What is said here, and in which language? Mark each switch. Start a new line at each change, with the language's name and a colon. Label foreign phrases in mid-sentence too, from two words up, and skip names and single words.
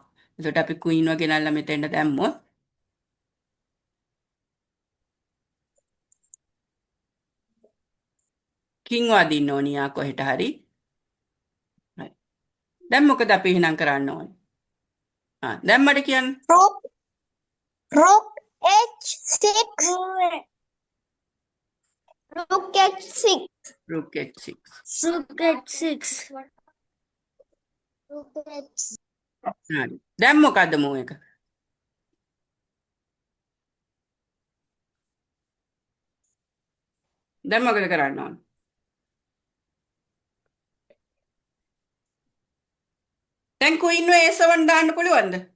Sinhala: එතකොට අපි ක්වීන්ව ගෙනල්ලා මෙතෙන්ට දැම්මොත් කිං වදින්න ඕනියා කොහෙට හරි. හරි. දැන් මොකද අපි එහෙනම් කරන්න ඕනේ? දැන් මට කියන්න.
English: Rook H6. Rook H6. Rook H6. Rook H6. Rook H6.
Sinhala: හරි. දැන් මොකද්ද මූව් එක? දැන් මොකද කරන්න ඕනේ? දැන් ක්වීන්ව A7 දාන්න පුළුවන්ද?